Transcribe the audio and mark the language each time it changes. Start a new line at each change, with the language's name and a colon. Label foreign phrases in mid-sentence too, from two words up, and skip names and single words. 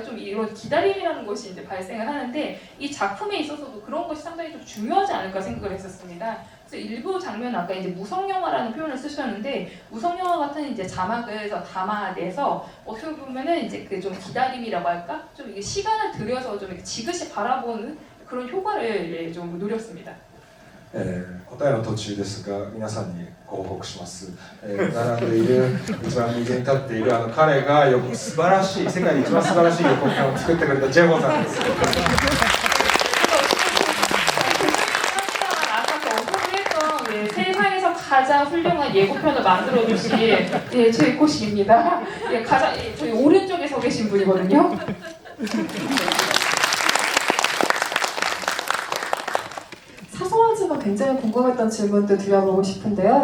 Korean: 좀 이런 기다림이라는 것이 이제 발생을 하는데 이 작품에 있어서도 그런 것이 상당히 좀 중요하지 않을까 생각을 했었습니다. 그래서 일부 장면 아까 이제 무성 영화라는 표현을 쓰셨는데 무성 영화 같은 이제 자막을 담아내서 어떻게 보면은 이제 그 좀 기다림이라고 할까? 좀 이게 시간을 들여서 좀 이렇게 지그시 바라보는 그런 효과를 좀 노렸습니다.
Japanese: 答えの途中ですが皆さんにご報告します、並んでいる一番右に立っている彼が素晴らしい世界で一番素晴らしい予告編を作ってくれたジェゴンさんです。
Korean: 세상에서 가장 훌륭한 예고편을 만들어주신 제이코 씨입니다. 가장 저희 오른쪽에 서 계신 분이거든요. 사소하지만 굉장히 궁금했던 질문도 드려보고 싶은데요.